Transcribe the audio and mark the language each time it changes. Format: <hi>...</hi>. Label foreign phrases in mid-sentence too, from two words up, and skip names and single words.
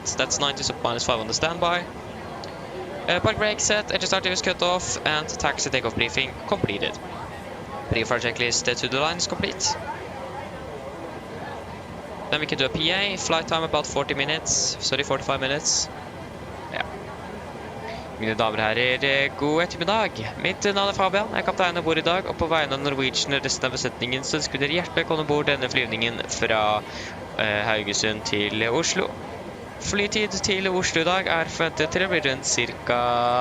<en>That's 90, so -5 on the standby. Park brake set, engine starter is cut off, and taxi takeoff briefing completed. Brief our checklist to the line is complete. Then we can do a PA, flight time about 40 minutes, sorry, 45 minutes.</en> <no>Ja. Mine damer og herrer, god ettermiddag. Mitt navn Fabian, jeg er kaptein om bord i dag, og på vegne av Norwegian og resten av besetningen så ønsker dere hjertelig velkommen bord denne flyvningen fra Haugesund til Oslo. Flytid til Oslo i dag er forventet til å bli rundt ca.</no>